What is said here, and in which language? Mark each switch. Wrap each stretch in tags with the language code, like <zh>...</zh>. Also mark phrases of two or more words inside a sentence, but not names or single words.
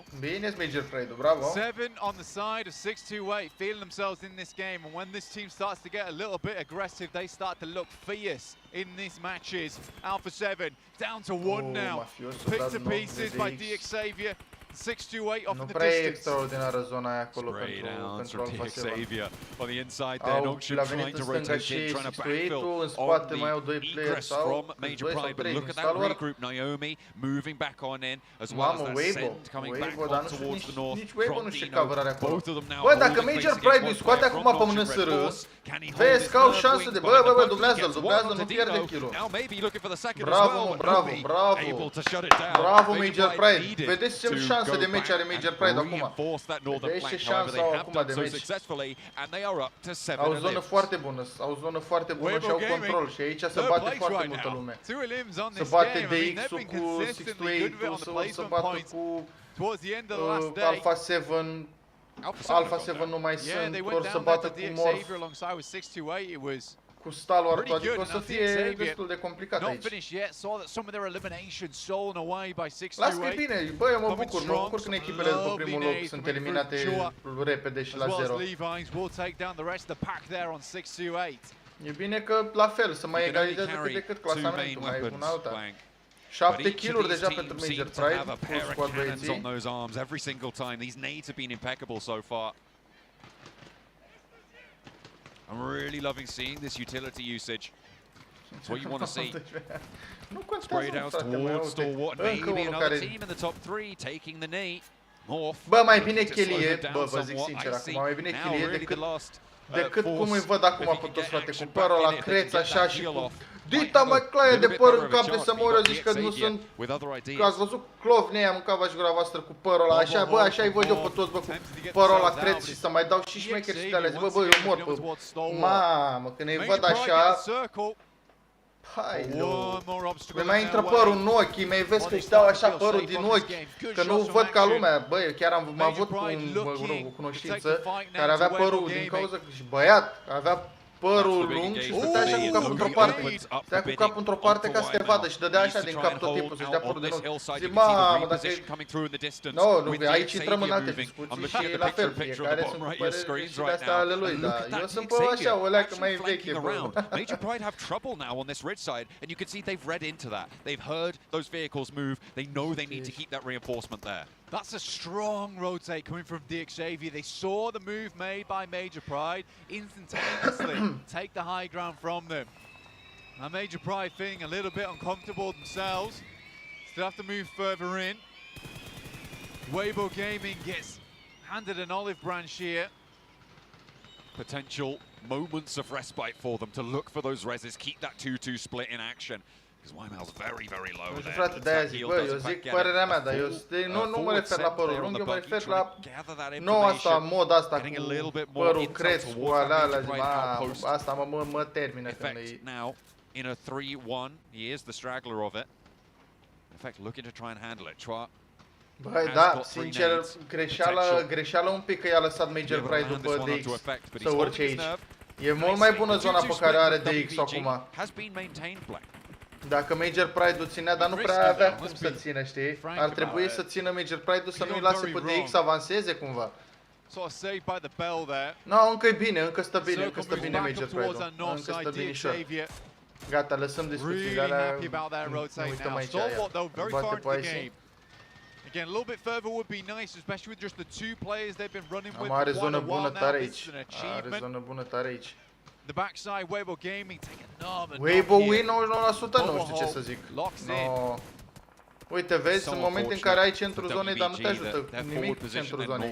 <ro>Bine, Major Pride, bravo.</ro> <en>7 on the side of 628, feeling themselves in this game, and when this team starts to get a little bit aggressive, they start to look fierce in these matches. Alpha 7 down to 1 now, picked to pieces by DX Xavier. 6-2-8 off</en> <ro>Nu</ro> <en>in the</en> <ro>prea e</ro> <en>distance.</en> <ro>extraordinară zona aia acolo</ro> <en>Great downs</en> <ro>pentru</ro> <en>from Alpha 7. Xavier on the inside there. Noxian</en> <ro>l-a</ro> <en>trying</en> <ro>venit</ro> <en>to</en> <ro>în stânga</ro> <en>rotate</en> <ro>și</ro> <en>in, trying to</en> <ro>6-8-ul, în</ro> <en>backfill</en> <ro>spate</ro> <en>on</en> <ro>mai au</ro> <en>the</en> <ro>doi player</ro> <en>egress</en> <ro>sau</ro> <en>from</en> <ro>câți</ro> <en>Major</en> <ro>doi sau</ro> <en>Pride. But</en> <ro>trei</ro> <en>look</en> <ro>din</ro> <en>at that Stalwart. regroup. Naomi moving back on in, as well as</en> <ro>Mamă,</ro> <en>that Weibo, send coming back</en> <ro>Weibo, dar</ro> <en>on</en> <ro>nu știu,</ro> <en>towards the north</en> <ro>nici Weibo</ro> <en>from</en> <ro>nu știe</ro> <en>Dino.</en> <ro>coverarea acolo.</ro> <en>Both of them now</en> <ro>Bă, dacă</ro> <en>holding Major</en> <ro>face</ro> <en>Pride against</en> <ro>îi scoate</ro> <en>one</en> <ro>acum</ro> <en>player</en> <ro>pe</ro> <en>from</en> <ro>mână</ro> <en>Noxian</en> <ro>sără,</ro> <en>Red Force. Can he hold</en> <ro>vezi</ro> <en>his</en> <ro>că au</ro> <en>nerve</en> <ro>șanse</ro> <en>wing</en> <ro>de</ro> <en>behind</en> <ro>bă,</ro> <en>the bucket?</en> <ro>dublează-l,</ro> <en>Gets</en> <ro>dublează-l,</ro> <en>one</en> <ro>nu</ro> <en>onto</en> <ro>pierde</ro> <en>Dino.</en> <ro>kill-ul.</ro> <en>Now maybe looking for the second as</en> <ro>Bravo,</ro> <en>well,</en> <ro>mă,</ro> <en>but</en> <ro>bravo,</ro> <en>nobody</en> <ro>bravo.</ro> <en>able to shut it down.</en> <ro>Bravo, Major Pride.</ro> <en>needed</en> <ro>Vedeți ce</ro> <en>to</en> <ro>șansă</ro> <en>go</en> <ro>de meci are</ro> <en>back</en> <ro>Major</ro> <en>and</en> <ro>Pride acum.</ro> <en>reinforce that northern</en> <ro>Vedeți ce</ro> <en>flank. However,</en> <ro>șansă</ro> <en>they</en> <ro>au</ro> <en>have</en> <ro>acum</ro> <en>done</en> <ro>de</ro> <en>so</en> <ro>meci.</ro> <en>successfully, and they are up to 7</en> <ro>Au zonă</ro> <en>limbs.</en> <ro>foarte bună, au zonă foarte bună și au control și aici se</ro> <en>Third</en> <ro>bate</ro> <en>place</en> <ro>foarte</ro> <en>right</en> <ro>multă</ro> <en>now.</en> <ro>lume.</ro> <en>2 limbs on</en> <ro>Se</ro> <en>this</en> <ro>bate</ro> <en>game. I mean,</en> <ro>DX-ul</ro> <en>they've been</en> <ro>cu</ro> <en>consistently good</en> <ro>6-8-ul,</ro> <en>on the</en> <ro>să</ro> <en>placement</en> <ro>bată</ro> <en>points</en> <ro>cu</ro> <en>towards the end of the last day.</en> <ro>Alpha 7. Alpha 7 nu mai</ro> <en>Yeah,</en> <ro>sunt,</ro> <en>they</en> <ro>vor</ro> <en>went</en> <ro>să</ro> <en>down there</en> <ro>bată</ro> <en>to</en> <ro>cu</ro> <en>DX</en> <ro>Morph,</ro> <en>Xavier alongside with 6-2-8. It was</en> <ro>cu Stalwart,</ro> <en>pretty</en> <ro>adică</ro> <en>good,</en> <ro>o să</ro> <en>and I</en> <ro>fie</ro> <en>think Xavier</en> <ro>destul de complicat</ro> <en>not</en> <ro>aici.</ro> <en>finished yet. Saw that some of their elimination stolen away by 6-2-8.</en> <ro>Las că e bine, bă, eu mă</ro> <en>Coming</en> <ro>bucur</ro> <en>strong,</en> <ro>când</ro> <en>some</en> <ro>echipele după</ro> <en>lovely</en> <ro>primul loc</ro> <en>nades</en> <ro>sunt</ro> <en>coming</en> <ro>eliminate</ro> <en>through</en> <ro>repede și</ro> <en>as</en> <ro>la</ro> <en>well</en> <ro>0.</ro> <en>as Levi's will take down the rest of the pack there on 6-2-8.</en> <ro>E bine că la fel, să mai</ro> <en>You can only</en> <ro>egalizeze cât</ro> <en>carry</en> <ro>de cât</ro> <en>two main</en> <ro>clasamentul, mai</ro> <en>weapons,</en> <ro>una alta.</ro> <en>Blank.</en> <ro>7</ro> <en>But each of</en> <ro>kill-uri</ro> <en>these</en> <ro>deja pentru</ro> <en>teams</en> <ro>Major</ro> <en>seem to</en> <ro>Pride,</ro> <en>have a</en> <ro>cu</ro> <en>pair of</en> <ro>squad</ro> <en>cannons on</en> <ro>băieții.</ro> <en>those arms every single time. These nades have been impeccable so far. I'm really loving seeing this utility usage. It's what you want to see.</en> <ro>Nu</ro> <en>Sprayed</en> <ro>contează,</ro> <en>out</en> <ro>frate, mă,</ro> <en>towards</en> <ro>uite.</ro> <en>Stalwart.</en> <ro>Încă</ro> <en>Maybe</en> <ro>unul</ro> <en>another</en> <ro>care...</ro> <en>team in the top 3 taking the knee. Morph.</en> <ro>Bă, mai bine</ro> <en>looking to slow</en> <ro>Chelie,</ro> <en>them</en> <ro>bă,</ro> <en>down</en> <ro>vă zic</ro> <en>somewhat.</en> <ro>sincer</ro> <en>I</en> <ro>acum,</ro> <en>see</en> <ro>mai bine</ro> <en>now</en> <ro>Chelie</ro> <en>really the last</en> <ro>decât cum îi</ro> <en>force.</en> <ro>văd acum</ro> <en>If he</en> <ro>pe</ro> <en>can</en> <ro>toți,</ro> <en>get</en> <ro>frate, cu</ro> <en>action</en> <ro>părul</ro> <en>back</en> <ro>la</ro> <en>in it,</en> <ro>creț</ro> <en>they can get</en> <ro>așa</ro> <en>that</en> <ro>și</ro> <en>heel</en> <ro>cu</ro> <en>off.</en> <ro>dita mai claie de păr în cap de să mă ori, zici că nu sunt...</ro> <en>with other ideas.</en> <ro>Că ați văzut clovnii aia, mâncava și gura voastră cu părul ăla, așa, bă, așa-i văd eu pe toți, bă, cu părul ăla creț și să mai dau și șmecheri și de alea, zic, bă, eu mor pe... Mamă, când îi văd așa... Hai, nu. Mi mai intră părul în ochi, mi-ai vezi că își dau așa părul din ochi, că nu văd ca lumea. Bă, eu chiar am avut o cunoștință care avea părul din cauza că și băiat, avea părul lung și stătea așa cu capul într-o parte. Stătea cu capul într-o parte ca să te vadă și dădea așa din cap tot timpul, să-și dea părul din ochi. Zic, mamă, dacă e... Nu, aici intrăm în alte discuții și la fel, fiecare sunt păreri și de-astea ale lui, dar eu sunt pe așa, o leacă mai veche, bă.</ro> <en>Major Pride have trouble now on this ridge side, and you can see they've read into that. They've heard those vehicles move, they know they need to keep that reinforcement there. That's a strong rotate coming from DX Xavier. They saw the move made by Major Pride, instantaneously take the high ground from them. Now Major Pride feeling a little bit uncomfortable themselves. Still have to move further in. Weibo Gaming gets handed an olive branch here. Potential moments of respite for them to look for those reses, keep that 2-2 split in action. Because Wymal's very, very low there.</en> <ro>Frate, de-aia zic, bă, eu zic părerea mea, dar eu nu mă refer la părul lung, eu mă refer la noua asta, moda asta cu părul creț, cu alea, zic, asta mă termină când e...</ro> <en>Now, in a 3-1, he is the straggler of it. In fact, looking to try and handle it.</en> <ro>Băi, da, sincer, greșeală un pic că i-a lăsat Major Pride după DX să urce aici. E mult mai bună zona pe care are DX acum. Dacă Major Pride-ul ținea, dar nu prea avea cum să țină, știi? Ar trebui să țină Major Pride-ul să nu-i lase pe DX să avanseze cumva. No, încă e bine, încă stă bine Major Pride-ul. Încă stă binișor. Gata, lăsăm discuțiile alea, ne uităm aici aia. Bate pe aici.</ro> <en>Again, a little bit further would be nice, especially with just the two players they've been running with</en> <ro>Are</ro> <en>for</en> <ro>zonă</ro> <en>quite a while</en> <ro>bună</ro> <en>now.</en> <ro>tare</ro> <en>This is</en> <ro>aici.</ro> <en>an achievement.</en> <ro>Are zonă bună tare aici.</ro> <en>The backside, Weibo Gaming take another</en> <ro>Weibo</ro> <en>knock win here.</en> <ro>99%, nu știu ce să zic.</ro> <en>Locks in. No.</en> <ro>Uite, vezi, sunt momente în care ai centrul zonei, dar nu te ajută nimic centrul zonei.</ro>